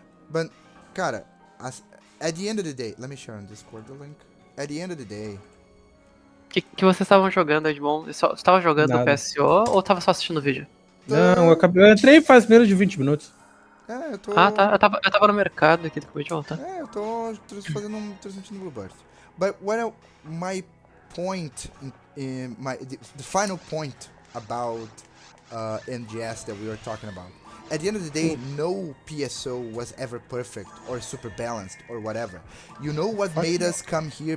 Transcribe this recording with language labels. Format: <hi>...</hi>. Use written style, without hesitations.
<en>But, cara, at the end of the day, let me share on Discord the link. At the end of the day,</en> <pt>que vocês estavam jogando, Edmond? Você tava jogando Nada. PSO ou tava só assistindo o vídeo? Não, eu entrei faz menos de 20 minutos. É, eu tô. Ah, tá. Eu tava no mercado aqui, depois de voltar. É, eu tô fazendo transmitindo Bluebird.</pt> <en>But my point, the final point about NGS that we were talking about. At the end of the day, no PSO was ever perfect or super balanced or whatever. You know what made us come here</en>